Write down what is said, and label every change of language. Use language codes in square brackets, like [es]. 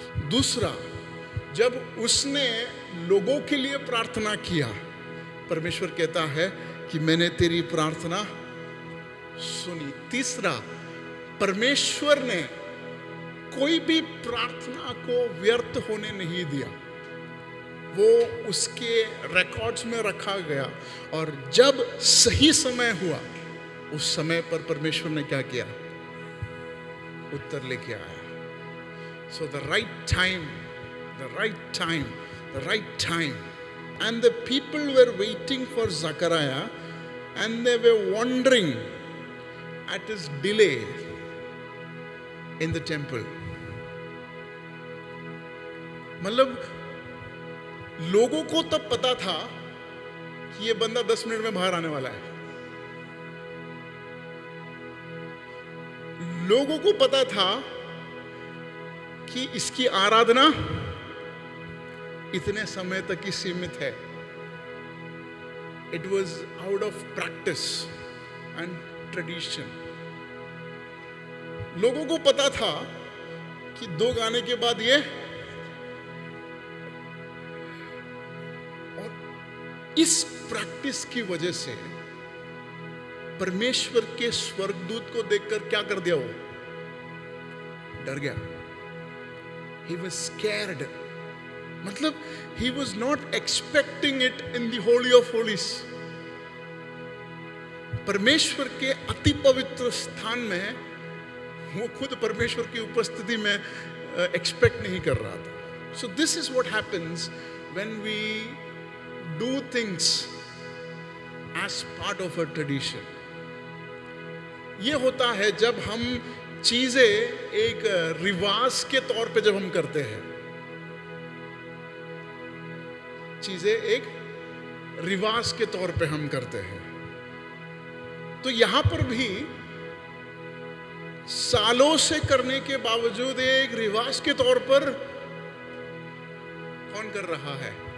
[hi] दूसरा, जब उसने लोगों के लिए प्रार्थना किया, परमेश्वर कहता है कि मैंने तेरी प्रार्थना सुनी। तीसरा, परमेश्वर ने कोई भी प्रार्थना को व्यर्थ होने नहीं दिया। वो उसके रिकॉर्ड्स में रखा गया और जब सही समय हुआ उस समय पर परमेश्वर ने क्या किया? उत्तर लेके आया। [en] So the right time, the right time, the right time, and the people were waiting for Zachariah and they were wondering at his delay in the temple. [hi] मतलब लोगों को तब पता था कि ये बंदा 10 मिनट में बाहर आने वाला है। लोगों को पता था कि इसकी आराधना इतने समय तक ही सीमित है। [en] It was out of practice and tradition. [hi] लोगों को पता था कि 2 गाने के बाद ये, और इस प्रैक्टिस की वजह से परमेश्वर के स्वर्गदूत को देखकर क्या कर दिया? वो डर गया। [en] He was scared. मतलब he was not expecting it in the holy of holies. [hi] परमेश्वर के अति पवित्र स्थान में वो खुद परमेश्वर की उपस्थिति में एक्सपेक्ट नहीं कर रहा था। [en] So this is what happens when we do things as part of a tradition. [hi] ये होता है जब हम चीजें एक रिवाज के तौर पे जब हम करते हैं, चीजें एक रिवाज के तौर पे हम करते हैं। तो यहां पर भी सालों से करने के बावजूद एक रिवाज के तौर पर कौन कर रहा है?